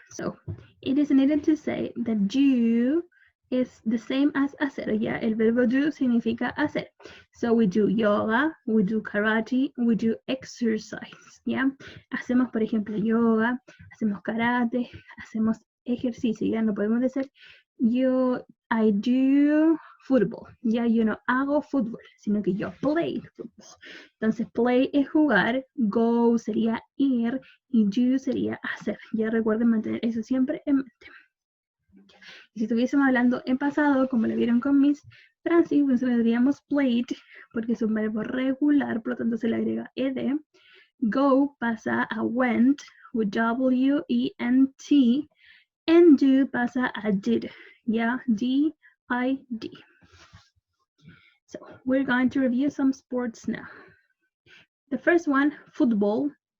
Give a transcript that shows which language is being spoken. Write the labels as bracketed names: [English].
[English] So, it is needed to say that do is the same as hacer. [Spanish] Ya, el verbo do significa hacer. [English] So, we do yoga, we do karate, we do exercise. [Spanish] Ya, hacemos, por ejemplo, yoga, hacemos karate, hacemos ejercicio. Ya, no podemos decir [English] I do football. [Spanish] Ya, yo no hago fútbol, sino que yo [English] play football. [Spanish] Entonces, play es jugar, go sería ir y do sería hacer. Ya recuerden mantener eso siempre en mente. Y si estuviésemos hablando en pasado, como lo vieron con Miss Francis, pues le diríamos played, porque es un verbo regular, por lo tanto se le agrega ed. [English] Go pasa a went, with W-E-N-T, and do pasa a did, yeah, D-I-D. So we're going to review some sports now. The first one, football.